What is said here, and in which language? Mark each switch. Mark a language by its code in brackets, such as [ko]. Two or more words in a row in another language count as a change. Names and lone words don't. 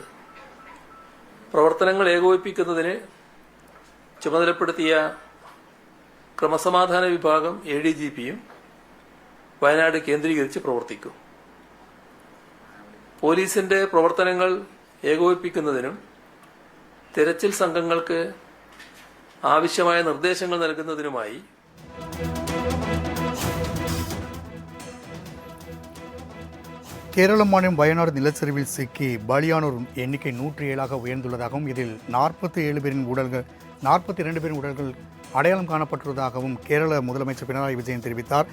[ml] പ്രവർത്തനങ്ങൾ ഏകോപിപ്പിക്കുന്നതിന് ചുമതലപ്പെടുത്തിയ ക്രമസമാധാന വിഭാഗം ADGPയും വയനാട് കേന്ദ്രീകരിച്ച് പ്രവർത്തിക്കും. പോലീസിന്റെ പ്രവർത്തനങ്ങൾ ഏകോപിപ്പിക്കുന്നതിനും തെരച്ചിൽ സംഘങ്ങൾക്ക് ആവശ്യമായ നിർദ്ദേശങ്ങൾ നൽകുന്നതിനുമായി [ta] கேரள மாநிலம் வயநாடு நிலச்சரிவில் சிக்கி பலியானோர் எண்ணிக்கை 107 உயர்ந்துள்ளதாகவும் இதில் 42 பேரின் உடல்கள் அடையாளம் காணப்பட்டுள்ளதாகவும் கேரள முதலமைச்சர் பினராயி விஜயன் தெரிவித்தார்.